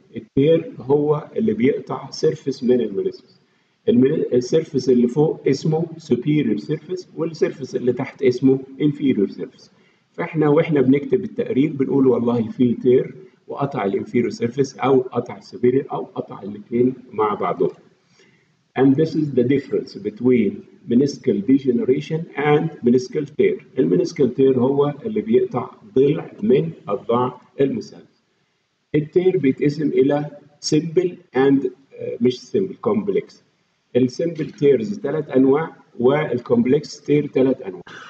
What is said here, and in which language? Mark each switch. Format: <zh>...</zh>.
<ar>التير هو اللي بيقطع سيرفيس من المينيسكس. السيرفيس اللي فوق اسمه superior surface والسيرفيس اللي تحت اسمه inferior surface. فاحنا واحنا بنكتب التقرير بنقول والله في تير وقطع الانفيريور سيرفيس او قطع السوبيريور او قطع الاثنين مع بعضهم.</ar> <en>And this is the difference between meniscal degeneration and meniscal tear.</en> <ar>المينيسكال تير هو اللي بيقطع ضلع من أضلاع المثلث. التير بيتقسم إلى simple and مش simple complex. السمبل تيرز 3 أنواع والكومبلكس تير 3 أنواع.</ar>